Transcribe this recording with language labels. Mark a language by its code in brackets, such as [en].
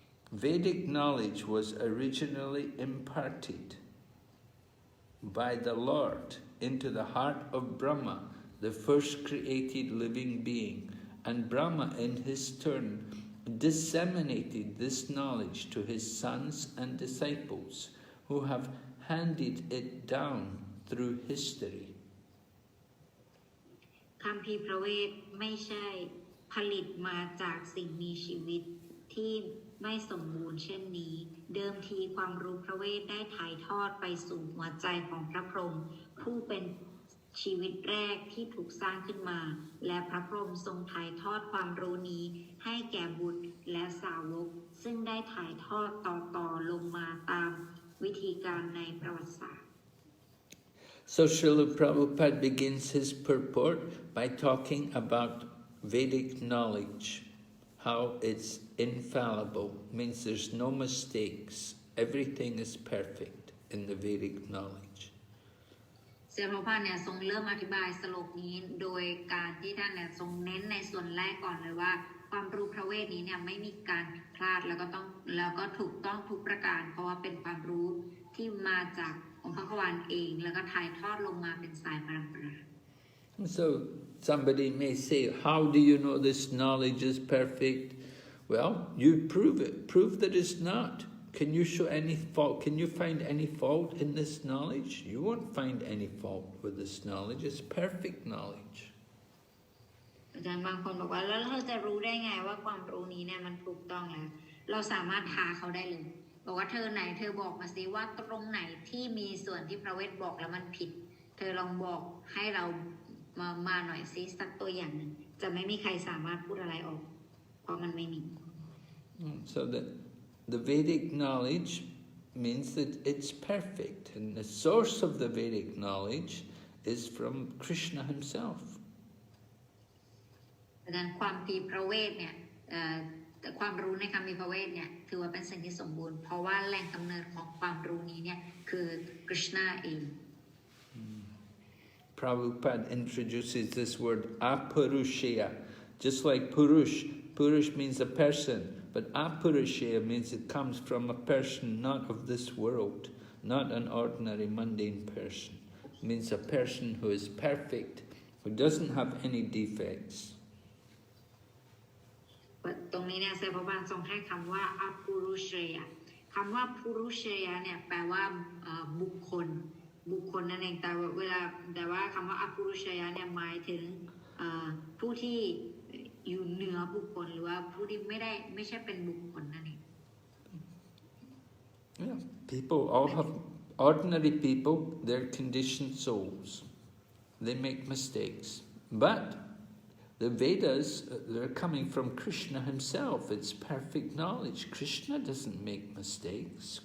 [en] Vedic knowledge was originally imparted by the Lord into the heart of Brahma, the first created living being, and Brahma in his turn disseminated this knowledge to his sons and disciples, who have handed it down through history. [th] คัมภีร์พระเวทไม่ใช่ผลิตมาจากสิ่งมีชีวิตที่ไม่สมบูรณ์เช่นนี้เดิมทีความรู้พระเวทได้ถ่ายทอดไปสู่หัวใจของพระพรหมผู้เป็นชีวิตแรกที่ถูกสร้างขึ้นมาและพระพรหมทรงถ่ายทอดความรู้นี้ให้แก่บุตรและสาวกซึ่งได้ถ่ายทอดต่อลงมาตามวิธีการในประวัติศาสตร์ [en] So Srila Prabhupada begins his purport by talking about Vedic knowledge, how it's infallible, means there's no mistakes, everything is perfect in the Vedic knowledge. [th] เซลล์พาเนี่ยทรงเริ่มอธิบายสโลกนี้โดยการที่ท่านเนี่ยทรงเน้นในส่วนแรกก่อนเลยว่าความรู้พระเวทนี้เนี่ยไม่มีการพลาดแล้วก็ถูกต้องทุกประการเพราะว่าเป็นความรู้ที่มาจากองค์พระควานเองแล้วก็ถ่ายทอดลงมาเป็นสายปรำปรา [en] So somebody may say, how do you know this knowledge is perfect? Well, you prove that it's not. Can you show any fault? Can you find any fault in this knowledge? You won't find any fault with this knowledge. It's perfect knowledge. [th] อาจารย์บางคนบอกว่าแล้วเราจะรู้ได้ไงว่าความรู้นี้เนี่ยมันถูกต้องแล้วเราสามารถท้าเขาได้เลยบอกว่าเธอบอกมาสิว่าตรงไหนที่มีส่วนที่พระเวทบอกแล้วมันผิดเธอลองบอกให้เรามาหน่อยสิสักตัวอย่างหนึ่งจะไม่มีใครสามารถพูดอะไรออกเพราะมันไม่มี [en] So that the Vedic knowledge means that it's perfect, and the source of the Vedic knowledge is from Krishna himself. [th] ดังนั้นความปีพระเวทเนี่ยความรู้ในคำพีพระเวทเนี่ยถือว่าเป็นสิ่งที่สมบูรณ์เพราะว่าแหล่งกำเนิดของความรู้นี้เนี่ยคือกฤษณาเอง [en] Prabhupada introduces this word apurusheya, just like purush. Purush means a person, but apurusheya means it comes from a person not of this world, not an ordinary mundane person. It means a person who is perfect, who doesn't have any defects. [th] ตรงนี้เนี่ยเซลล์บานทรงให้คำว่าอปุรุเชยะคำว่าปุรุเชยะเนี่ยแปลว่าบุคคลนั่นเองแต่ว่าคำว่าอปุรุเชยะเนี่ยหมายถึงผู้ที่อยู่เหนือบุคคลหรือว่าผู้ที่ไม่ใช่เป็นบุคคลนั่นเอง [en] Yeah, people all have ordinary people. They're conditioned souls. They make mistakes, but the Vedas, they're coming from Krishna himself. It's perfect knowledge. Krishna doesn't make mistakes.